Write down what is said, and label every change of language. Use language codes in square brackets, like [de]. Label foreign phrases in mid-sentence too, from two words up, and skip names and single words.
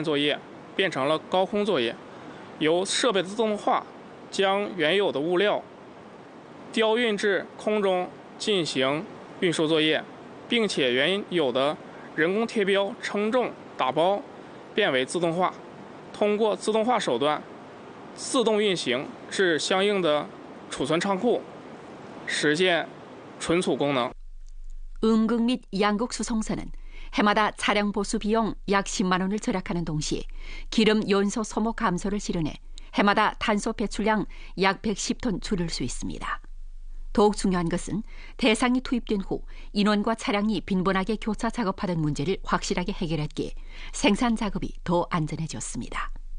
[zh] 作业变成了高空作业，由设备的自动化将原有的物料雕运至空中进行运输作业，并且原有的人工贴标、称重、打包变为自动化，通过自动化手段自动运行至相应的储存仓库，实现存储功能。 [ko] 음극 및 양극 수송선은 해마다 차량 보수 비용 약 10만 원을 절약하는 동시에 기름 연소 소모 감소를 실현해 해마다 탄소 배출량 약 110톤 줄일 수 있습니다. 더욱 중요한 것은 대상이 투입된 후 인원과 차량이 빈번하게 교차 작업하던 문제를 확실하게 해결했기에 생산 작업이 더 안전해졌습니다.